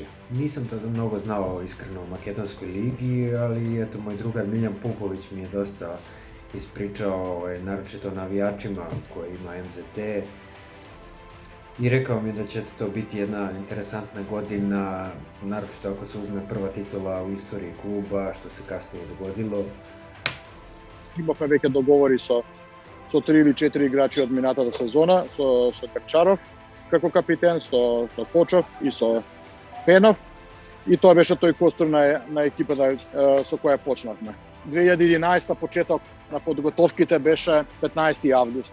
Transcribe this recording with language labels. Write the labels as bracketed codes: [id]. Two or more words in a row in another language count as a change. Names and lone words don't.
[sr] Nisam tada mnogo znao iskreno o makedonskoj ligi, ali eto, moj drugar Miljan Pupović mi je dosta ispričao, naročito navijačima koje ima MZT, i rekao mi da će to biti jedna interesantna godina, naročito ako se uzme prva titula u istoriji kluba, što se kasnije dogodilo. [mk] Имавме веќе договори со 3 или 4 играчи од минатата сезона, со Крчаров како капитен, со Почов и со Пенов. И тоа беше тој костур на екипата со која почнавме. 2011 почеток на подготовките беше 15 август.